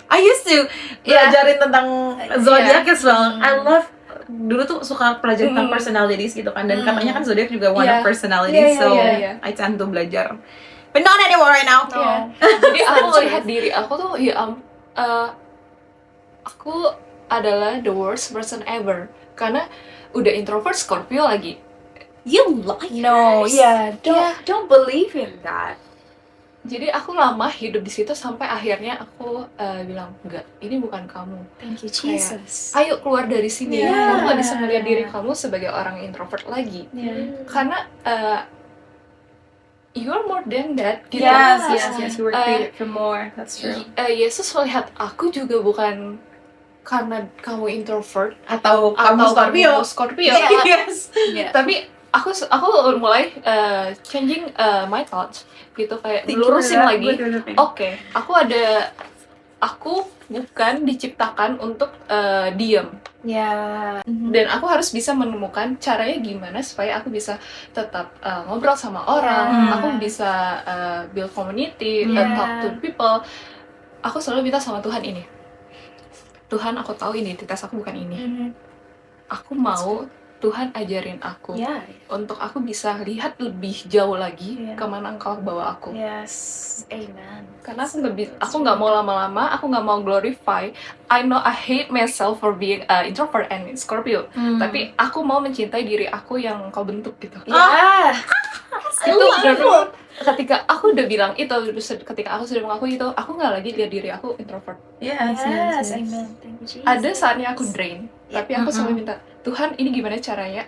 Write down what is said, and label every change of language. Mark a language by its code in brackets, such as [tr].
[en] I used to [id] belajarin tentang [en] zodiac as well. I love [id] dulu tuh suka pelajarin tentang [en] personalities [id] gitu kan, dan katanya kan zodiac juga [en] one of personalities, so I tend to belajar. But not anymore right now. No. [id] Jadi aku melihat diri aku tuh aku adalah [en] the worst person ever [id] karena udah introvert Scorpio lagi. [en] You liars. No, don't believe in that. [id] Jadi aku lama hidup di situ sampai akhirnya aku bilang enggak, ini bukan kamu. [en] Thank you [id] Kayak, [en] Jesus. [id] Ayo keluar dari sini. [en] Yeah. [id] Kamu gak bisa melihat diri kamu sebagai orang introvert lagi. Karena [en] you are more than that. [id] Gitu. [en] Yes. You were Uh, created for more. That's true. [id] Yesus melihat aku juga bukan karena kamu introvert Atau kamu atau Scorpio. kamu Scorpio. [en] Yes. Yeah. [id] Tapi aku mulai [en] changing my thoughts [id] gitu, kayak lurusin lagi. Oke, aku bukan diciptakan untuk diam. [en] Yeah. [id] Dan aku harus bisa menemukan caranya gimana supaya aku bisa tetap ngobrol sama orang, aku bisa [en] build community, talk to people. [id] Aku selalu minta sama Tuhan ini. Tuhan, aku tahu identitas aku bukan ini. Aku mau Tuhan ajarin aku [en] Yeah. [id] untuk aku bisa lihat lebih jauh lagi kemana Engkau bawa aku. [en] Yes. Amen. [id] Karena aku nggak mau lama-lama, aku nggak mau glorify. [en] I know I hate myself for being introvert and Scorpio. [id] Tapi aku mau mencintai diri aku yang Engkau bentuk gitu. [en] Yeah. [id] Itu benar-benar ketika aku udah bilang itu, ketika aku sudah mengaku itu, aku nggak lagi lihat diri aku introvert. [en] Yes. Amen. Thank you Jesus. [id] Ada saatnya aku drain, tapi aku selalu minta, Tuhan ini gimana caranya?